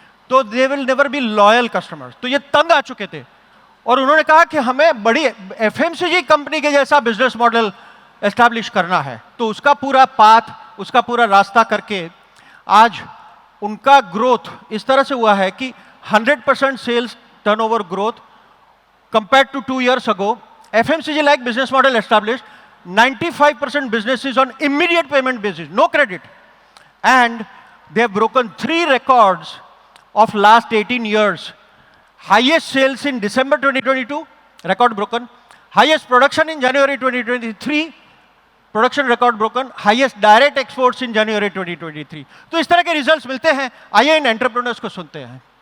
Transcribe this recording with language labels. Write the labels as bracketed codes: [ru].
[hi] तो [en] They will never be loyal customers. [hi] तो ये तंग आ चुके थे और उन्होंने कहा कि हमें बड़ी FMCG कंपनी के जैसा बिजनेस मॉडल एस्टैब्लिश करना है. तो उसका पूरा पाथ, उसका पूरा रास्ता करके आज उनका ग्रोथ इस तरह से हुआ है कि 100% sales turnover growth [en] compared to 2 years ago. FMCG like business model established. 95% business is on immediate payment basis, no credit. And they have broken 3 records of last 18 years. Highest sales in December 2022, record broken. Highest production in January 2023, production record broken. Highest direct exports in January 2023. [hi] तो इस तरह के results मिलते हैं. आइए इन entrepreneurs को सुनते हैं.